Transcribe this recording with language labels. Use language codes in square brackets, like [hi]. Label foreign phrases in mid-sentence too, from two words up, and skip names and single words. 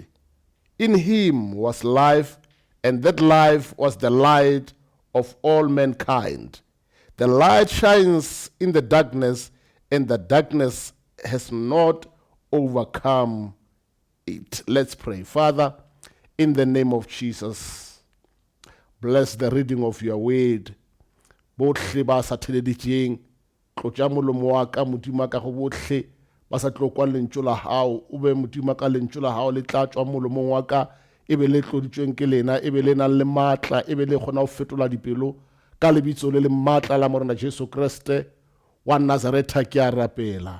[en] In him was life, and that life was the light of all mankind. The light shines in the darkness, and the darkness has not overcome it. Let's pray. Father, in the name of Jesus, bless the reading of your word. [tn] Botlhe ba sa theleditseng tlotsa molomo wa ka modimo ka go botlhe ba sa tlo kwa lentso la hao o be modimo ka lentso la hao le tla tswa molomong wa ka e be le tloditsweng ke lena e be le nang le matla e be le gona go fetola dipelo ka lebitso le matla la morena Jesu Kriste wa Nazareta ke a rapela.